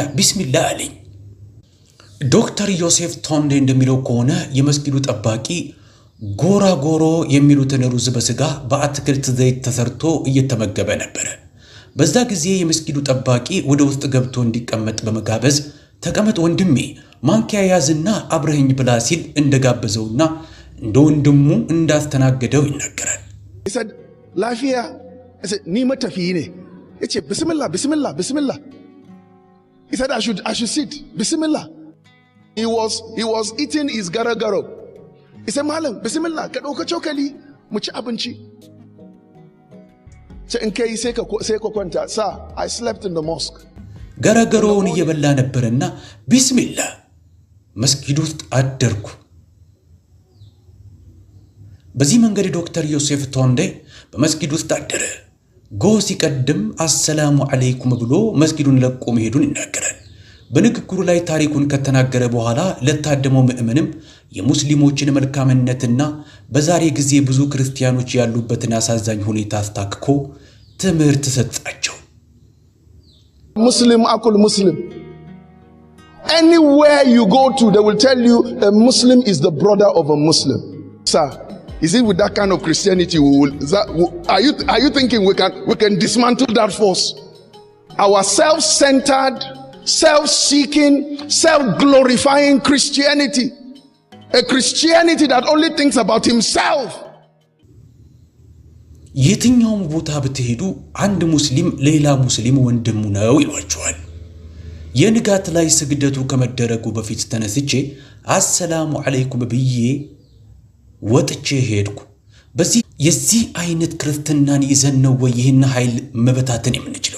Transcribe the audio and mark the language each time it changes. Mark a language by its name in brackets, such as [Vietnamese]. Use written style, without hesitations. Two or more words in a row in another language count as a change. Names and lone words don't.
[Amharic] ቢስሚላህ አለኝ። ዶክተር ዮሴፍ ቶንዴ እንደሚለው ከሆነ የመስጊዱ ጠባቂ ጎራጎሮ የሚሉትን ሩዝ በስጋ በአትክልት ዘይት ተሰርቶ እየተመገበ ነበር። በዛ ጊዜ የመስጊዱ ጠባቂ ወደ ውስጥ ገብቶ እንዲቀመጥ በመጋበዝ ተቀመጥ ወንድሜ ማንኪያ ያዝና አብረኸኝ ብላ ሲል እንደጋበዘውና እንደ ወንድሙ እንዳስተናገደው ይናገራል። [English] He said, Lafiya. I said, [Hausa] Nima tafine. [English] He said, Bismillah, Bismillah, Bismillah. He said, I should sit. Bismillah. He was eating his garagaro. He said, [Hausa] Malam, Bismillah, ka dauka chokali mu ci abinci. [English] Sir, I slept in the mosque. [Amharic] ገረገሮውን እየበላ ነበርና ቢስሚላህ መስጊድ ውስጥ አደርኩ። በዚህ መንገድ ዶክተር ዮሴፍ ቶንዴ በመስጊድ ውስጥ አደረ። ጎህ ሲቀድም [Arabic] السلام عليكم [Amharic] ብሎ መስጊዱን ለቆ መሄዱን ይናገራል። በንግግሩ ላይ ታሪኩን ከተናገረ በኋላ ለታደመው ምእመንም የሙስሊሞችን መልካምነትና በዛሬ ጊዜ ብዙ ክርስቲያኖች ያሉበትን አሳዛኝ ሁኔታ አስታክኮ ትምህርት ሰጣቸው። [Arabic] مسلم أخو مسلم. [English] Anywhere you go to, they will tell you a Muslim is the brother of a Muslim. Sir, is it with that kind of Christianity are you thinking we can dismantle that force? Our self-centered, self-seeking, self-glorifying Christianity. A Christianity that only thinks about himself. [Amharic] የትኛውም ቦታ ብትሄዱ አንድ ሙስሊም ሌላ ሙስሊም ወንድሙ ነው ይሏቸዋል። የንጋት ላይ ስግደቱ ከመደረጉ በፊት ተነስቼ [Arabic] السلام عليكم [Amharic] ብዬ ወጥቼ ሄድኩ። የዚህ አይነት ክርስትናን ይዘን ነው ወይ ይህን ኃይል መበታተን የምንችለው?